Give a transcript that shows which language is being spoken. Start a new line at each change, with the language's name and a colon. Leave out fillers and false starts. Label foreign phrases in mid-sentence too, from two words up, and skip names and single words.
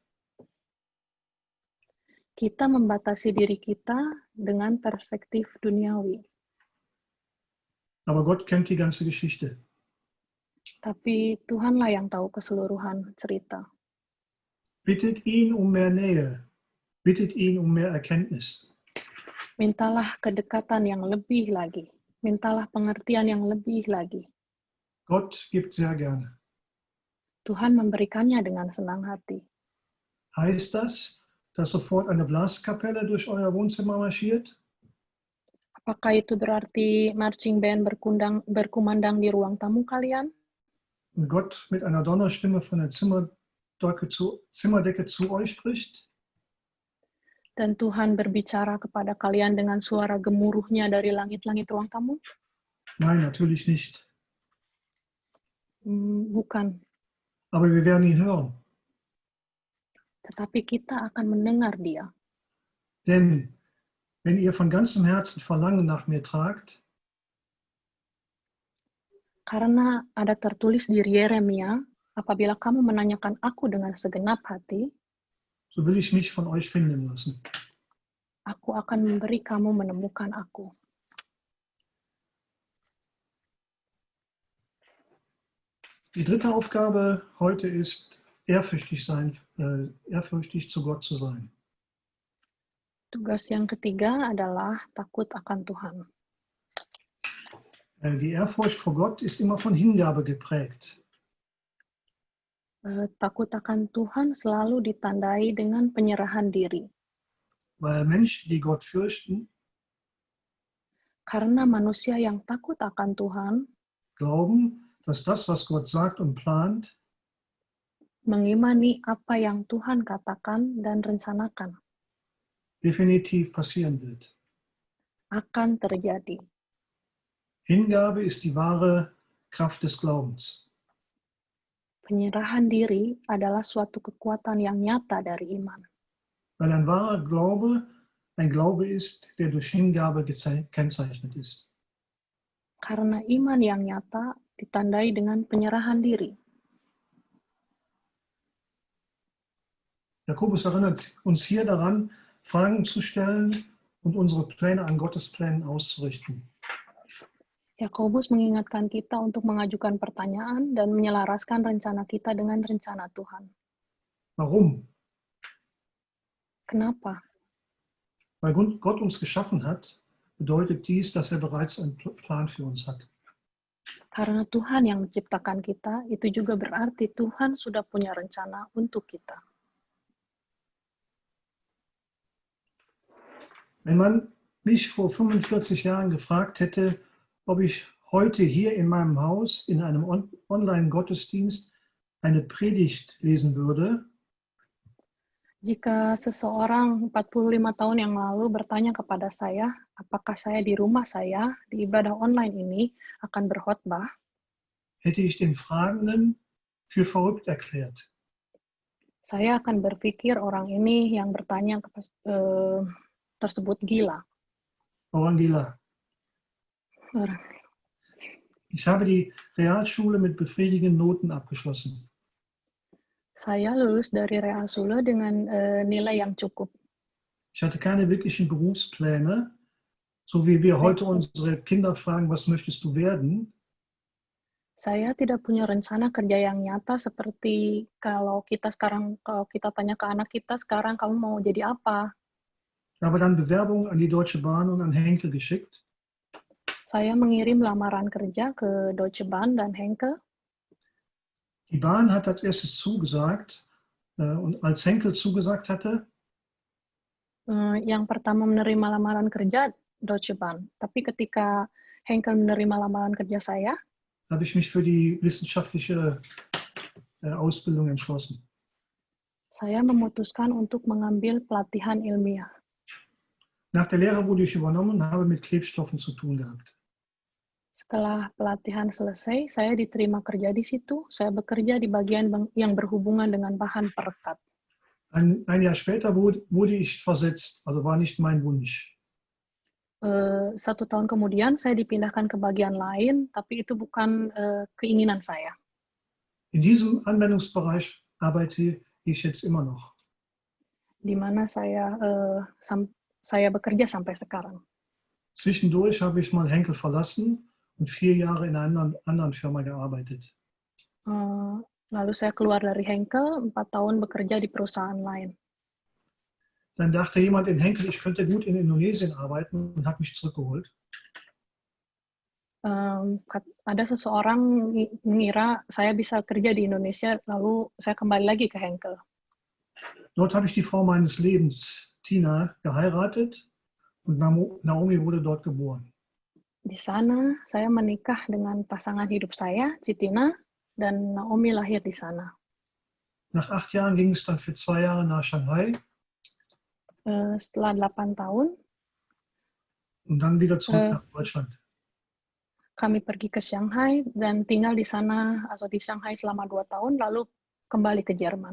Indonesian: Kita membatasi diri kita dengan perspektif duniawi.
German: Aber Gott kennt die ganze Geschichte.
Indonesian: Tapi Tuhanlah yang tahu keseluruhan cerita.
German: Bittet ihn um mehr Nähe. Bittet ihn um mehr Erkenntnis.
Indonesian: Mintalah kedekatan yang lebih lagi. Mintalah pengertian yang lebih lagi.
German: Gott gibt sehr gerne.
Indonesian: Tuhan memberikannya dengan senang hati.
German: Heißt das, dass sofort eine Blaskapelle durch euer Wohnzimmer marschiert?
Indonesian: Apakah itu berarti
English: marching band
Indonesian: berkumandang di ruang tamu kalian?
German: Und Gott mit einer Donnerstimme von der Zimmerdecke zu euch spricht?
Indonesian: Dan Tuhan berbicara kepada kalian dengan suara gemuruhnya dari langit-langit ruang tamu?
German: Nein, natürlich nicht.
Indonesian: Bukan.
German: Aber wir werden ihn hören.
Indonesian: Tetapi kita akan mendengar dia.
German: Denn wenn ihr von ganzem Herzen Verlangen nach mir tragt,
Indonesian: karena ada tertulis di Yeremia, apabila kamu menanyakan aku dengan segenap hati,
German: so will ich mich von euch finden lassen.
Indonesian: Aku akan memberi kamu menemukan aku.
German: Die dritte Aufgabe heute ist, ehrfürchtig zu Gott zu sein.
Indonesian: Tugas yang ketiga adalah takut akan Tuhan.
German: Die Ehrfurcht vor Gott ist immer von Hingabe geprägt.
Indonesian: Takut akan Tuhan selalu ditandai dengan penyerahan diri.
German: Weil Menschen, die Gott fürchten,
Indonesian: karena manusia yang takut akan Tuhan,
German: glauben, dass das, was Gott sagt und plant,
Indonesian: mengimani apa yang Tuhan katakan dan rencanakan,
German: definitiv passieren wird.
Indonesian: Akan terjadi.
German: Hingabe ist die wahre Kraft des Glaubens.
Indonesian: Penyerahan diri adalah suatu kekuatan yang nyata dari iman.
German: Weil ein wahrer Glaube ein Glaube ist, der durch Hingabe gekennzeichnet ist.
Indonesian: Karena iman yang nyata ditandai dengan penyerahan diri.
German: Jakobus erinnert uns hier daran, Fragen zu stellen und unsere Pläne an Gottes Plänen auszurichten.
Indonesian: Yakobus mengingatkan kita untuk mengajukan pertanyaan dan menyelaraskan rencana kita dengan rencana Tuhan.
German: Warum?
Indonesian: Kenapa?
German: Weil Gott uns geschaffen hat, bedeutet dies, dass er bereits einen Plan für uns hat.
Indonesian: Karena Tuhan yang menciptakan kita, itu juga berarti Tuhan sudah punya rencana untuk kita.
German: Wenn man mich vor 45 Jahren gefragt hätte, ob ich heute hier in meinem Haus in einem Online-Gottesdienst eine Predigt lesen würde,
Indonesian: jika seseorang 45 tahun yang lalu bertanya kepada saya, apakah saya di rumah saya, di ibadah online ini, akan berkhotbah,
German: hätte ich den Fragenden für verrückt erklärt.
Indonesian: Saya akan berpikir orang ini yang bertanya tersebut gila. Orang gila.
German: Ich habe die Realschule mit befriedigenden Noten abgeschlossen.
Indonesian: Saya lulus dari Realschule dengan nilai yang cukup.
German: Ich hatte keine wirklichen Berufspläne, so wie wir heute unsere Kinder fragen, was möchtest du werden?
Indonesian: Saya tidak punya rencana kerja yang nyata seperti kalau kita tanya ke anak kita sekarang, kamu mau jadi apa?
German: Ich habe dann Bewerbungen an die Deutsche Bahn und an Henkel geschickt.
Indonesian: Saya mengirim lamaran kerja ke Deutsche Bahn dan Henkel.
German: Die Bahn hat als erstes zugesagt und als Henkel zugesagt hatte,
Indonesian: Yang pertama menerima lamaran kerja Deutsche Bahn. Tapi ketika Henkel menerima lamaran kerja saya,
German: habe ich mich für die wissenschaftliche Ausbildung entschlossen.
Indonesian: saya memutuskan untuk mengambil pelatihan ilmiah.
German: Nach der Lehre wurde ich übernommen und habe mit Klebstoffen zu tun gehabt.
Indonesian: Setelah pelatihan selesai, saya diterima kerja di situ. Saya bekerja di bagian yang berhubungan dengan bahan perekat.
German: Ein Jahr später wurde ich versetzt, also war nicht mein Wunsch.
Indonesian: 1 tahun kemudian, saya dipindahkan ke bagian lain, tapi itu bukan keinginan saya.
German: In diesem Anwendungsbereich arbeite ich jetzt immer noch.
Indonesian: Di mana saya bekerja sampai sekarang.
German: Zwischendurch habe ich mal Henkel verlassen und 4 Jahre in einer anderen Firma gearbeitet.
Indonesian: Lalu saya keluar dari Henkel, 4 tahun bekerja di perusahaan lain.
German: Dann dachte jemand in Henkel, ich könnte gut in Indonesien arbeiten und hat mich zurückgeholt.
Indonesian: Ada seseorang mengira saya bisa kerja di Indonesia, lalu saya kembali lagi ke Henkel.
German: Dort habe ich die Frau meines Lebens, Tina, geheiratet und Naomi wurde dort geboren.
Indonesian: Di sana, saya menikah dengan pasangan hidup saya, Citina, dan Naomi lahir di sana.
German: Nach 8 Jahren ging es dann für 2 Jahre nach Shanghai.
Indonesian: Setelah 8 tahun,
German: und dann wieder zurück nach Deutschland.
Indonesian: Kami pergi ke Shanghai dan tinggal di sana, atau di Shanghai selama 2 tahun, lalu kembali ke Jerman.